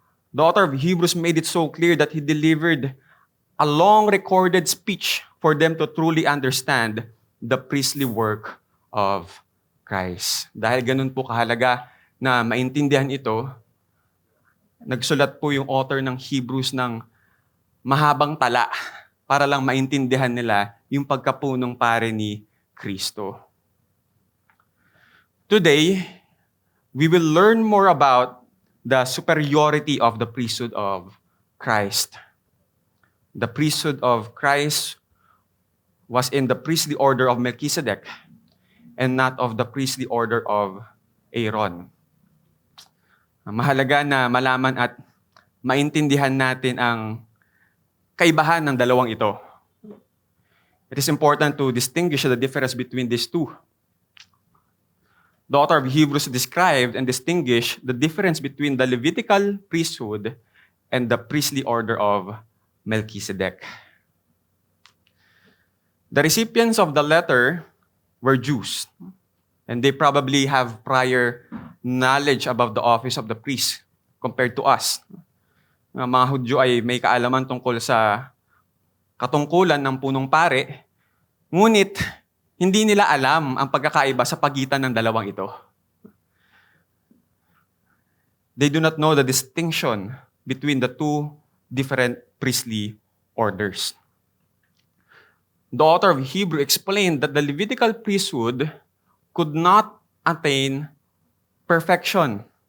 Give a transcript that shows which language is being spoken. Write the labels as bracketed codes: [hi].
[en] The author of Hebrews made it so clear that he delivered a long recorded speech for them to truly understand the priestly work of Christ. [tl] Dahil ganun po kahalaga na maintindihan ito, nagsulat po yung author ng Hebrews ng mahabang tala para lang maintindihan nila yung pagkapunong pare ni Kristo. [en] Today, we will learn more about the superiority of the priesthood of Christ. The priesthood of Christ was in the priestly order of Melchizedek and not of the priestly order of Aaron. [tl] Mahalaga na malaman at maintindihan natin ang kaibahan ng dalawang ito. [en] It is important to distinguish the difference between these two. The author of Hebrews described and distinguished the difference between the Levitical priesthood and the priestly order of Melchizedek. The recipients of the letter were Jews, and they probably have prior knowledge about the office of the priest compared to us. [tl] Mga Hudyo ay may kaalaman tungkol sa katungkulan ng punong pare, ngunit hindi nila alam ang pagkakaiba sa pagitan ng dalawang ito. [en] They do not know the distinction between the two different priestly orders. The author of Hebrews explained that the Levitical priesthood could not attain perfection.